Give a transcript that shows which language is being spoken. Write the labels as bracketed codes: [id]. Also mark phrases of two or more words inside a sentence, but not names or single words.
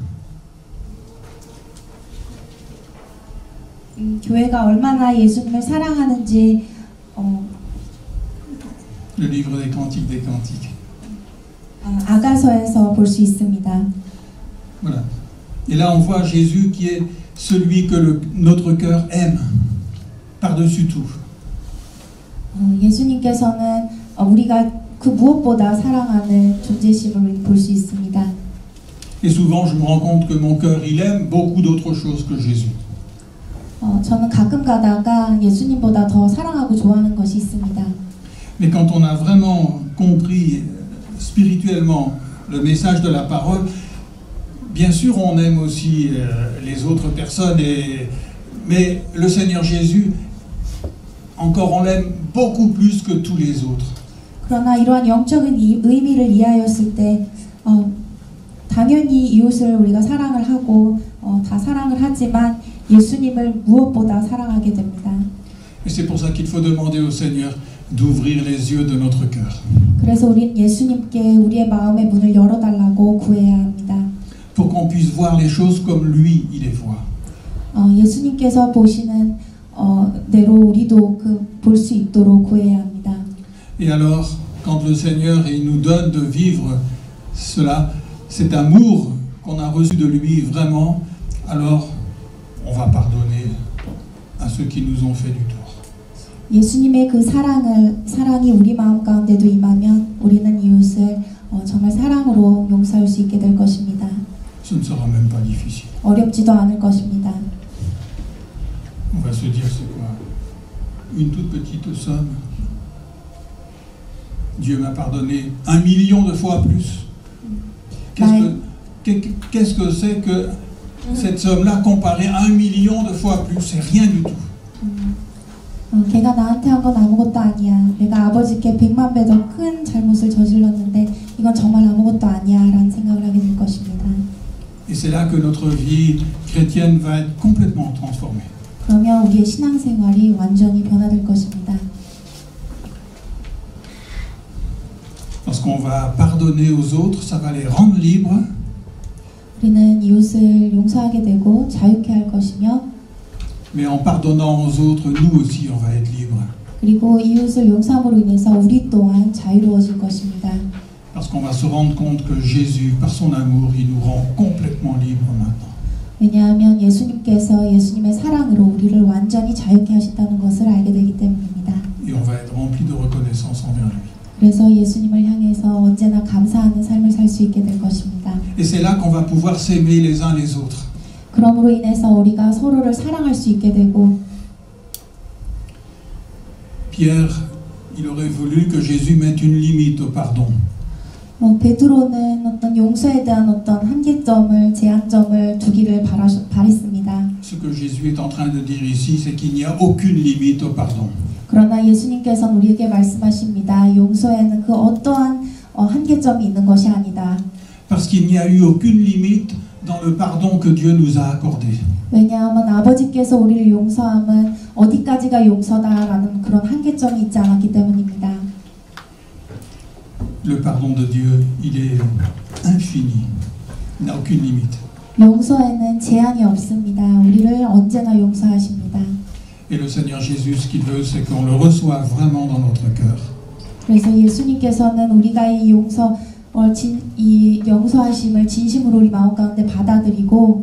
[ko] 교회가 얼마나 예수님을 사랑하는지 [fr] Le livre des Cantiques des Cantiques. [ko] 아가서에서 볼 수 있습니다. [fr] Voilà. Et là, on voit Jésus qui est celui que notre cœur aime, par-dessus tout. [ko] 예수님께서는 우리가 그 무엇보다 사랑하는 존재심을 볼 수 있습니다. [fr] Et souvent, je me rends compte que mon cœur, il aime beaucoup d'autres choses que Jésus. [ko] 저는 가끔 가다가 예수님보다 더 사랑하고 좋아하는 것이 있습니다. [fr] Mais quand on a vraiment compris spirituellement le message de la parole, bien sûr, on aime aussi les autres personnes, mais le Seigneur Jésus, encore, on l'aime beaucoup plus que tous les autres. [ko] 그러나 이러한 영적인 의미를 이해하였을 때 당연히 이웃을 우리가 사랑을 하고 다 사랑을 하지만 예수님을 무엇보다 사랑하게 됩니다. [fr] Et c'est pour ça qu'il faut demander au Seigneur d'ouvrir les yeux de notre cœur. [ko] 그래서 우리는 예수님께 우리의 마음의 문을 열어달라고 구해야 합니다. [fr] Pour qu'on puisse voir les choses comme lui, il les voit. [ko] 예수님께서 보시는 대로 우리도 볼 수 있도록 구해야 합니다. [fr] Et alors, quand le Seigneur il nous donne de vivre cela, cet amour qu'on a reçu de lui vraiment, alors on va pardonner à ceux qui nous ont fait du tort. [ko] 예수님의 그 사랑이 우리 마음 가운데도 임하면 우리는 이웃을 정말 사랑으로 용서할 수 있게 될 것입니다. [fr] Ce ne sera même pas difficile. [ko] 어렵지도 않을 것입니다. [fr] On va se dire, c'est quoi? Une toute petite somme. Dieu m'a pardonné 1 million de fois plus. Qu'est-ce que c'est que cette somme-là comparée à 1 million de fois plus? C'est rien du tout. [ko] 걔가 나한테 한 건 아무것도 아니야. 내가 아버지께 100만 배 더 큰 잘못을 저질렀는데 이건 정말 아무것도 아니야 라는 생각을 하게 될 것입니다. [fr] Et c'est là que notre vie chrétienne va être complètement transformée. [ko] 그러면 우리의 신앙생활이 완전히 변화될 것입니다. [fr] Lorsqu'on va pardonner aux autres, ça va les rendre libres. [ko] 우리는 이웃을 용서하게 되고 자유케 할 것이며 [fr] Mais en pardonnant aux autres, nous aussi, on va être libres. [ko] 그리고 이웃을 용서함으로 인해서 우리 또한 자유로워질 것입니다. [fr] Parce qu'on va se rendre compte que Jésus, par son amour, il nous rend complètement libres maintenant. [ko] 왜냐하면 예수님께서 예수님의 사랑으로 우리를 완전히 자유케 하신다는 것을 알게 되기 때문입니다. [fr] Et on va être rempli de reconnaissance envers lui. [ko] 그래서 예수님을 향해서 언제나 감사하는 삶을 살 수 있게 될 것입니다. [fr] Et c'est là qu'on va pouvoir s'aimer les uns les autres. [ko] 그러므로 인해서 우리가 서로를 사랑할 수 있게 되고 [fr] Pierre, il aurait voulu que Jésus mette une limite au pardon. [ko] 베드로는 어떤 용서에 대한 어떤 한계점을 제한점을 두기를 바랬습니다. [fr] ce que Jésus est en train de dire ici, c'est qu'il n'y a aucune limite au pardon. [ko] 그러나 예수님께서는 우리에게 말씀하십니다. 용서에는 그 어떠한 한계점이 있는 것이 아니다. [fr] Parce qu'il n'y a eu aucune limite dans le pardon que Dieu nous a accordé. [ko] 왜냐하면 아버지께서 우리를 용서함은 어디까지가 용서다라는 그런 한계점이 있지 않았기 때문입니다. [fr] Le pardon de Dieu, il est infini. Il n'a aucune limite. [ko] 용서에는 제한이 없습니다. 우리를 언제나 용서하십니다. [fr] Et le Seigneur Jésus, ce qu'il veut, c'est qu'on le reçoive vraiment dans notre cœur. [ko] 그래서 예수님께서는 우리가 이 용서하심을 진심으로 우리 마음 가운데 받아들이고